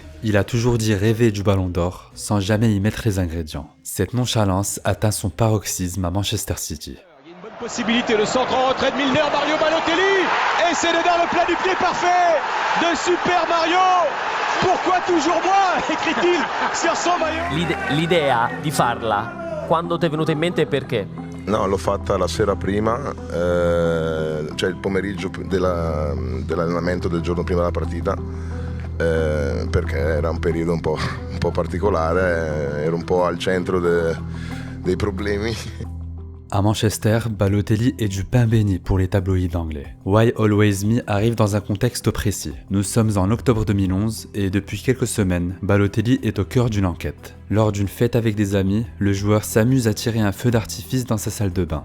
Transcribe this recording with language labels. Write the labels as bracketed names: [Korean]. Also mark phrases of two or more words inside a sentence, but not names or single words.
[French] Il a toujours dit rêver du Ballon d'Or, sans jamais y mettre les ingrédients. Cette nonchalance atteint son paroxysme à Manchester City. Possibilité, le centre en retrait de Milner, Mario Balotelli, et c'est dedans le plat du pied parfait de Super Mario. Pourquoi toujours moi? Écrit-il sur son maillot. [Italian] L'idea di farla, quando ti è venuta in mente e perché? No, l'ho fatta la sera prima, cioè il pomeriggio dell'allenamento del giorno prima della partita, perché era un periodo un po' particolare, ero un po' al centro dei problemi. [French] À Manchester, Balotelli est du pain béni pour les tabloïds anglais. Why Always Me arrive dans un contexte précis. Nous sommes en octobre 2011 et depuis quelques semaines, Balotelli est au cœur d'une enquête. Lors d'une fête avec des amis, le joueur s'amuse à tirer un feu d'artifice dans sa salle de bain.